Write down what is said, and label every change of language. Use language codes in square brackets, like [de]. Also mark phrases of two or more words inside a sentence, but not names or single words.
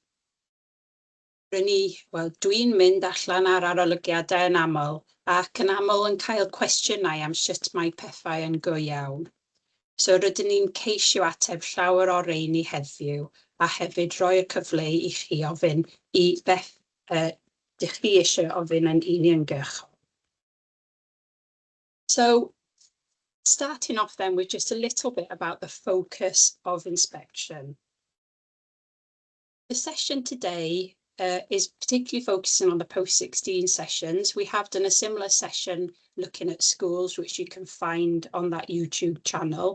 [cy] Dwi'n mynd allan ar arolygiadau yn aml ac yn aml yn cael cwestiynau am sut mae pethau yn go iawn. So rydyn ni'n ceisio ateb llawer o reini heddiw a hefyd roi'r cyfle i chi ofyn i beth dych chi eisiau ofyn yn uniongyrchol. [en] So starting off then with just a little bit about the focus of inspection. The session today is particularly focusing on the post-16 sessions. We have done a similar session looking at schools, which you can find on that YouTube channel.